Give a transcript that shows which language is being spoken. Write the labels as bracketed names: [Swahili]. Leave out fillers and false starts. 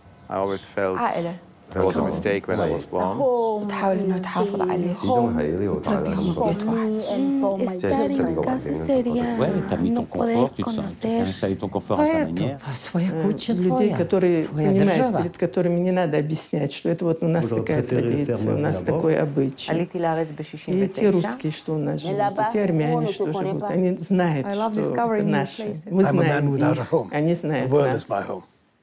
[English] I always felt it was a mistake when I was born. [Arabic] وتحاول إنها تحافظ عليه وتربيهم ببيت واحد. [French] T'as mis ton confort, tu te sens, tu as installé ton confort à ta manière. [Russian] Людей, которые понимают, перед которыми не надо объяснять, что это вот у нас такая традиция, у нас такой обычай. И те русские, что у нас живут, и те армяне, что живут, они знают, что это наше. Мы знаем их, они знают нас.